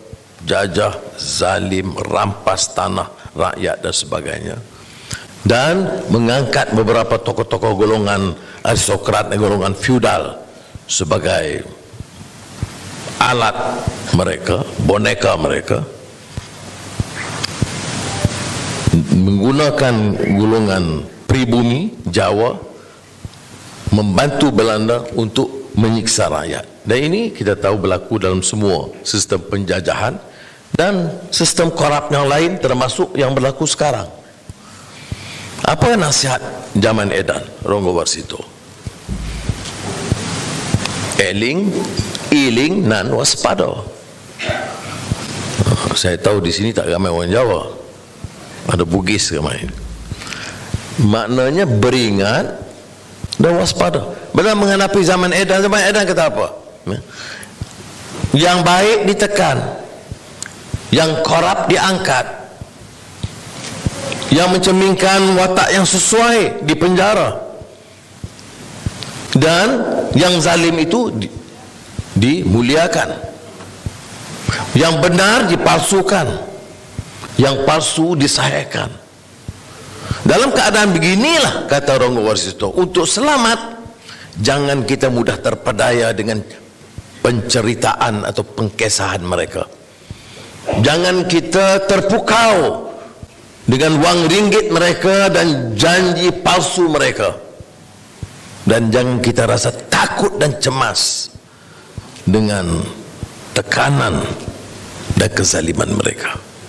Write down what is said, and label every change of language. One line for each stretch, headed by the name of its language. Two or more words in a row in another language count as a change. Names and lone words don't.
Malay: Belanda, jajah, zalim, rampas tanah, rakyat dan sebagainya, dan mengangkat beberapa tokoh-tokoh golongan aristokrat dan golongan feudal sebagai alat mereka, boneka mereka, menggunakan golongan pribumi Jawa membantu Belanda untuk menyiksa rakyat. Dan ini kita tahu berlaku dalam semua sistem penjajahan dan sistem korup yang lain, termasuk yang berlaku sekarang. Apa nasihat zaman edan Ronggo Warsito?
Javanese: Eling, iling, nan waspada.
Malay: Saya tahu di sini tak ramai orang Jawa, ada Bugis ramai. Maknanya beringat dan waspada. Bila menghadapi zaman edan kata apa? Yang baik ditekan, yang korup diangkat, yang mencerminkan watak yang sesuai dipenjara, dan yang zalim itu dimuliakan, yang benar dipalsukan, yang palsu disahihkan. Dalam keadaan beginilah, kata Ronggo Warsito, untuk selamat jangan kita mudah terpedaya dengan penceritaan atau pengkesahan mereka. Jangan kita terpukau dengan wang ringgit mereka dan janji palsu mereka, dan jangan kita rasa takut dan cemas dengan tekanan dan kezaliman mereka.